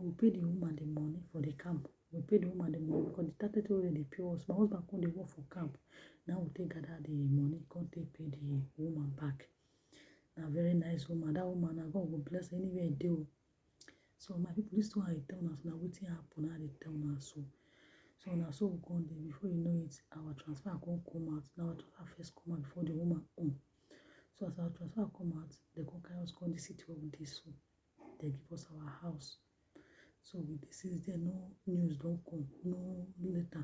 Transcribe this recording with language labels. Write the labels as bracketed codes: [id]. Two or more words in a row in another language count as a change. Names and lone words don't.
[pcm] We pay the woman the money for the camp. We pay the woman the money because the 30 already pay us. My husband come dey work for camp. Now we take gather the money. Come take pay the woman back. Now very nice woman. That woman now God will bless her anywhere they do. So my people, this one I tell us now wetin happen. Now they tell us so. So now so we come there. Before you know it, our transfer come out. Now our transfer first come out before the woman own. So as our transfer come out, they come carry us come the city of this so. They give us our house. So with this is there no news don't come, no letter.